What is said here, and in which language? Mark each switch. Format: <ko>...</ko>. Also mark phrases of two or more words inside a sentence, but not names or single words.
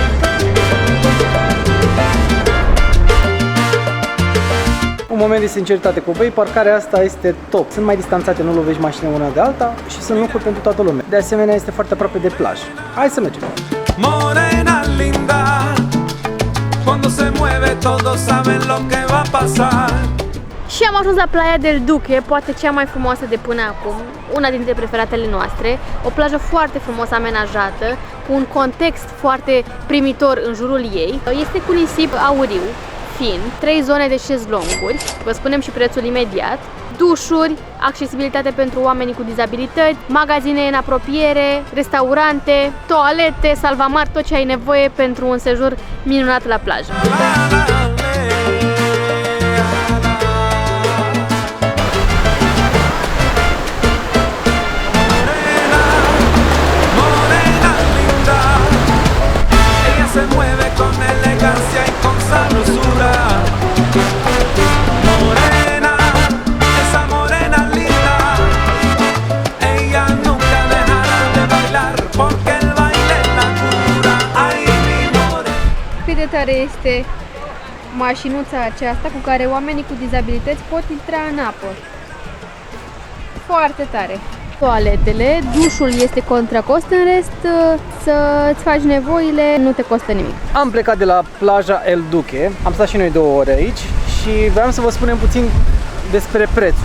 <ro>Un moment de sinceritate cu voi, parcarea asta este top. Sunt mai distanțate, nu lovești mașina una de alta și sunt locuri pentru toată lumea. De asemenea, este foarte aproape de plajă. Hai să mergem!</ro> <es>Morena linda, cuando se mueve todos saben lo que va a pasar.</es> <ro>Și am ajuns la Playa del Duque, poate cea mai frumoasă de până acum, una dintre preferatele noastre. O plajă foarte frumos amenajată, cu un context foarte primitor în jurul ei. Este cu nisip auriu, fin, 3 zone de șezlonguri, vă spunem și prețul imediat, dușuri, accesibilitate pentru oamenii cu dizabilități, magazine în apropiere, restaurante, toalete, salvamar, tot ce ai nevoie pentru un sejur minunat la plajă.</ro> <es>Se mueve con elegancia y con sabrosura. Morena, esa morena linda, ella nunca dejará de bailar porque el baile es la cura. Ay, mi morena.</es> <ro>Cât de tare este mașinuța aceasta cu care oamenii cu dizabilități pot intra în apă. Foarte tare. Toaletele, dușul este contra cost, în rest să-ți faci nevoile nu te costă nimic. Am plecat de la plaja El Duque, am stat și noi 2 ore aici și vreau să vă spunem puțin despre prețuri.</ro>